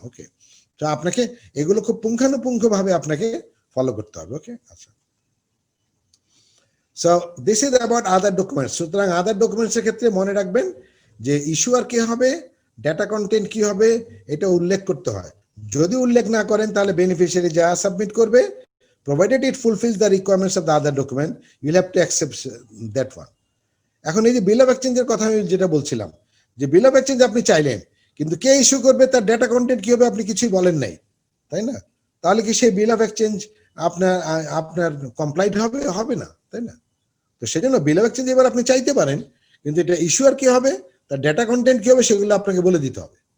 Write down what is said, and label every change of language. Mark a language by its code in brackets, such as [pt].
[bn] ওকে, তো আপনাকে এগুলো খুব পুঙ্খানুপুঙ্খ ভাবে আপনাকে ফলো করতে হবে। ওকে, আচ্ছা। [en] So this is about other documents. [bn] সুতরাং আদার ডকুমেন্টস এর ক্ষেত্রে মনে রাখবেন যে ইস্যুয়ার কি হবে, ডেটা কন্টেন্ট কি হবে, এটা উল্লেখ করতে হয়। যদি উল্লেখ না করেন তাহলে বেনিফিশিয়ারি যা সাবমিট করবে, [en] provided it fulfills the requirements of the other document, you'll have to accept that one. [bn] এখন এই যে বিল অফ এক্সচেঞ্জের কথা আমি যেটা বলছিলাম, যে বিল অফ এক্সচেঞ্জ আপনি চাইলেন, কিন্তু কে ইস্যু করবে, তার ডেটা কন্টেন্ট কি হবে আপনি কিছুই বলেন নাই, তাই না? তাহলে কি সেই বিল অফ এক্সচেঞ্জ আপনার কমপ্লাইট হবে না, তাই না? তো সেজন্য বিল অফ এক্সচেঞ্জ এবার আপনি চাইতে পারেন, কিন্তু এটা ইস্যুয়ার কি হবে, তার ডেটা কন্টেন্ট কি হবে, সেগুলো আপনাকে বলে দিতে হবে।